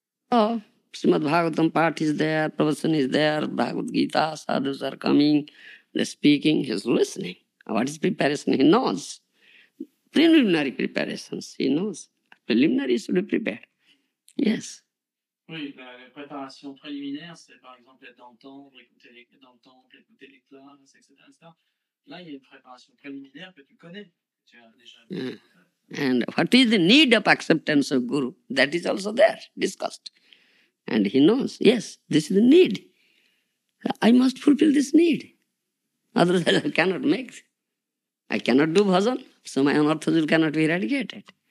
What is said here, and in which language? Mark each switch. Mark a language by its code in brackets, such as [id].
[en] Oh, Srimad Bhagavatam part is there, Pravachan is there, Bhagavad Gita, sadhus are coming, they're speaking, he's listening. What is preparation? He knows. Preliminary preparations, he knows. Preliminary should be prepared. Yes. [fr] Oui, la préparation préliminaire, c'est par exemple être dans le temple, écouter les classes, etc., etc. Là, il y a une préparation préliminaire que tu connais. Tu as déjà... [en] And what is the need of acceptance of Guru? That is also there, discussed. And he knows, yes, this is the need. I must fulfill this need. Otherwise I cannot make. I cannot do bhajan, so my unorthodoxy cannot be eradicated.